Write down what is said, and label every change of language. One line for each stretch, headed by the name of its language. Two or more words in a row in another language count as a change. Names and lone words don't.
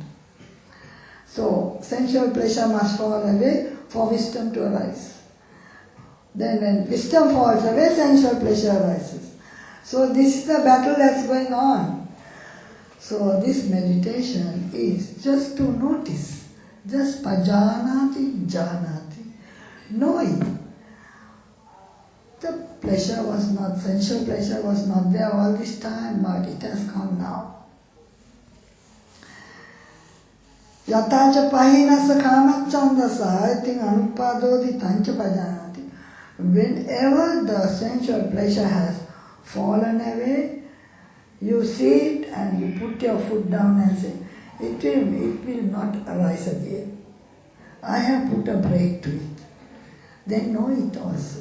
English: So sensual pleasure must fall away for wisdom to arise. Then when wisdom falls away, sensual pleasure arises. So this is the battle that's going on. So this meditation is just to notice, just
Pali: pajanati janati,
English: knowing. The pleasure was not, sensual pleasure was not there all this time, but it has come now.
Pali: Yatacha pahinasa kamachandasa ayating anuppadoti tanchapajanati.
English: Whenever the sensual pleasure has fallen away, you see it and you put your foot down and say, it will not arise again. I have put a break to it. Then know it also.